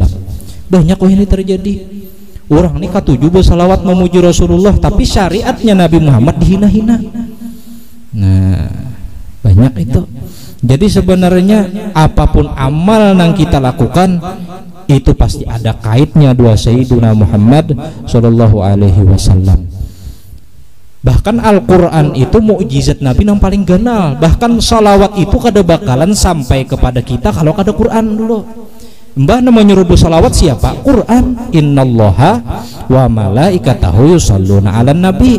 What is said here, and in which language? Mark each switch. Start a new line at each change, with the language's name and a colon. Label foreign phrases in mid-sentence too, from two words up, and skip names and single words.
Banjar: Banyak kok ini terjadi. Orang ini katuju bersalawat memuji Rasulullah tapi syariatnya Nabi Muhammad dihina-hina. Nah, banyak itu. Jadi sebenarnya apapun amal yang kita lakukan itu pasti ada kaitnya dua Sayyiduna Muhammad
Arabic: sallallahu alaihi wasallam.
Banjar: Bahkan Al-Quran itu mukjizat Nabi yang paling ganal. Bahkan salawat itu kada bakalan sampai kepada kita kalau kada Quran dulu. Mbah namanya nyuruh salawat siapa? Quran.
Arabic: Innallaha wa malaikatahu yusholluna 'alan nabi.